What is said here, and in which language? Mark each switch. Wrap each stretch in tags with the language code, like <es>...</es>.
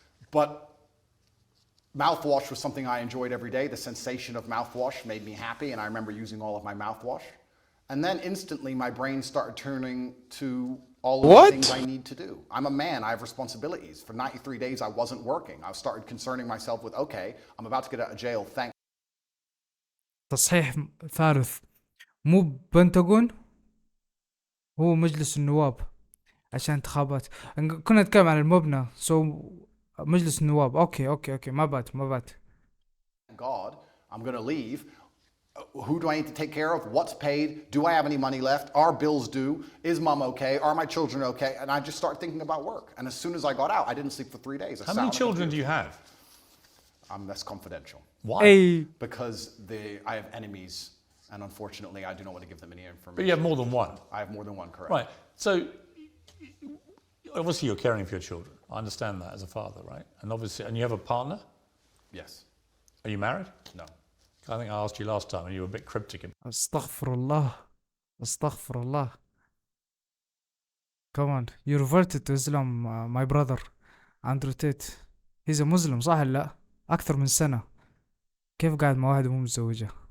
<en>But mouthwash was something I enjoyed every day. The sensation of mouthwash made me happy, and I remember using all of my mouthwash. And then instantly my brain started turning to all of the things I need to do. I'm a man, I have responsibilities. For 93 days I wasn't working. I started concerning myself with, okay, I'm about to get out of jail, thank.</en> <ar>تصحيح ثالث، مو بنتاغون، هو مجلس النواب عشان انتخابات. كنا نتكلم عن المبنى، مجلس النواب. اوكي ما بات.</ar> <en>God, I'm gonna leave. Who do I need to take care of? What's paid? Do I have any money left? Are bills due? Is mom okay? Are my children okay? And I just started thinking about work. And as soon as I got out, I didn't sleep for 3 days. How many children do you have? That's confidential. Why? Because I have enemies, and unfortunately I do not want to give them any information. But you have more than one? I have more than one, correct. Right. So obviously you're caring for your children. I understand that as a father, right? And obviously, and you have a partner? Yes. Are you married? No. I think I asked you last time and you were a bit cryptic.</en> <ar>استغفر الله.</ar> <en>Come on, you reverted to Islam, my brother Andrew Tate. He's a Muslim</en> <ar>صح ولا لا؟ أكثر من سنة. كيف قاعد مع واحدة مو متزوجة؟</ar>